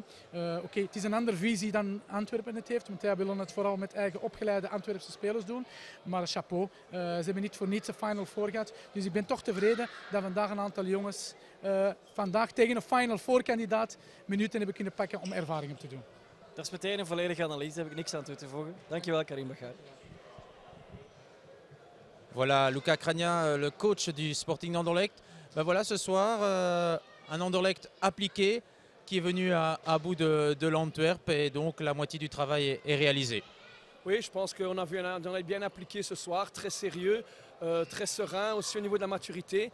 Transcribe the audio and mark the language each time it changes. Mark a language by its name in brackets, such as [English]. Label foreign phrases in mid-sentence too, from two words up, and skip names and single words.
[Dutch] Oké, het is een andere visie dan Antwerpen het heeft, want wij willen het vooral met eigen opgeleide Antwerpse spelers doen. Maar chapeau, ze hebben niet voor niets de Final Four gehad. Dus ik ben toch tevreden dat vandaag een aantal jongens vandaag tegen een Final Four kandidaat minuten hebben kunnen pakken om ervaring op te doen. Dat is meteen een volledige analyse, daar heb ik niks aan toe te voegen. Dankjewel Karim Bachar. [French] Voilà, Luca Cragna, le coach du Sporting d'Anderlecht. Ben voilà, ce soir, un Anderlecht appliqué qui est venu à bout de l'Antwerp et donc la moitié du travail est réalisée. Oui, je pense qu'on a vu un Anderlecht bien appliqué ce soir, très sérieux, très serein aussi au niveau de la maturité.